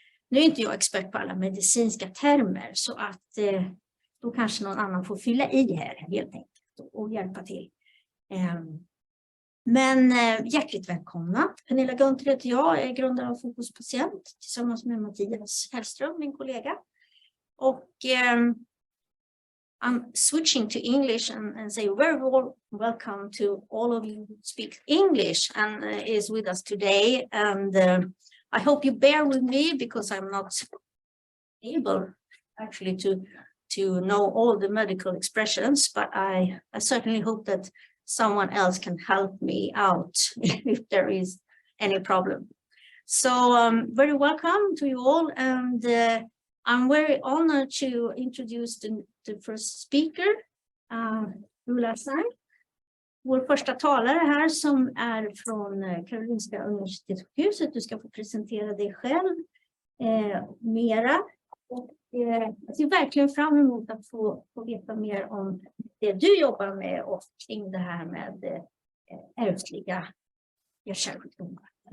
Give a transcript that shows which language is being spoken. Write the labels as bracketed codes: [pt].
[sv] Nu är inte jag expert på alla medicinska termer så att då kanske någon annan får fylla i här helt enkelt och hjälpa till. Men hjärtligt välkomna. Penilla Gunther heter jag, är grundare av FOKUS Patient tillsammans med Mattias Hellström, min kollega. Och [en] I'm switching to English and say very welcome to all of you who speak English and is with us today. And I hope you bear with me because I'm not able actually to know all the medical expressions, but I certainly hope that someone else can help me out if there is any problem. So very welcome to you all, and I'm very honored to introduce the first speaker, Penilla Gunther. [sv] Vår första talare här som är från Karolinska universitetssjukhuset. Du ska få presentera dig själv mera. Och jag ser verkligen fram emot att få veta mer om det du jobbar med och kring det här med ärftliga hjärtkärlsjukdomar.